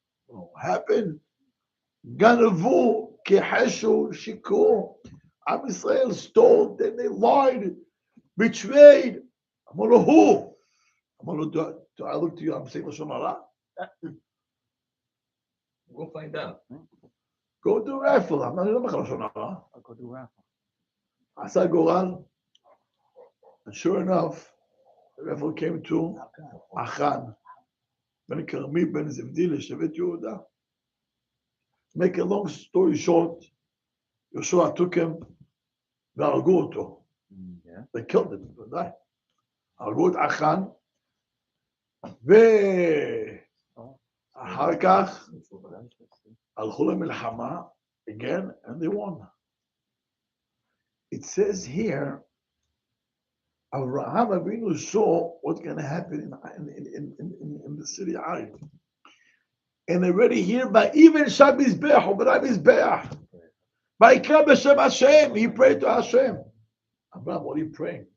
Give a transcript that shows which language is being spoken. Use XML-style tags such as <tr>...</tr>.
<en>What happened?</en> <he>גנבו, כחשו, שיקרו.</he> <en>עם ישראל stole, then they lied, betrayed.</en> <he>אמר לו,</he> <en>who?</en> <he>אמר לו,</he> <en>do I look to you, I'm saying לשון הרע? We'll find out. Go do raffle, I'm not</en> <he>אומר לך לשון הרע.</he> <en>I'll go do raffle.</en> <he>עשה גורל,</he> <en>and sure enough, the raffle came to Achan,</en> <he>בן כרמי, בן זבדי, לשבט יהודה.</he> <en>Make a long story short, Joshua took him,</en> <he>והרגו אותו.</he> <en>They killed him, ודאי.</en> <he>הרגו את אחן, ואחר כך הלכו למלחמה,</he> <en>again, and they won. It says here, Abraham Avinu saw what's going to happen in the city of Ai. And already here, by even Shabizbech, or B'Mizbeach, by B'Shem Hashem, he prayed to Hashem. Abraham, what are you praying?</en>